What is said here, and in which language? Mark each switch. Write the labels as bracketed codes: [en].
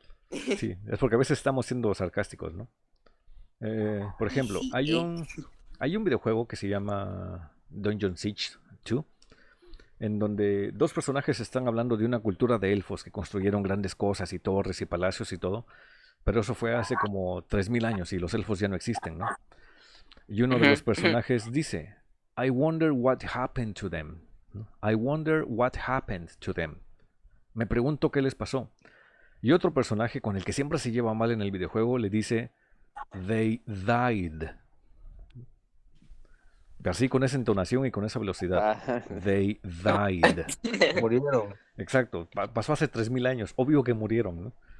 [es] Sí, es porque a veces estamos siendo sarcásticos, ¿no? Por ejemplo, hay un videojuego que se llama Dungeon Siege 2, en donde dos personajes están hablando de una cultura de elfos que construyeron grandes cosas y torres y palacios y todo, pero eso fue hace como 3000 años y los elfos ya no existen, ¿no? Y uno de los personajes dice, [en] I wonder what happened to them. I wonder what happened to them. [es] Me pregunto qué les pasó. Y otro personaje con el que siempre se lleva mal en el videojuego le dice, [en] they died. [es] Así con esa entonación y con esa velocidad. Ah, [en] They died. [es] murieron? Exacto, pasó hace 3000 años. Obvio que murieron, ¿no?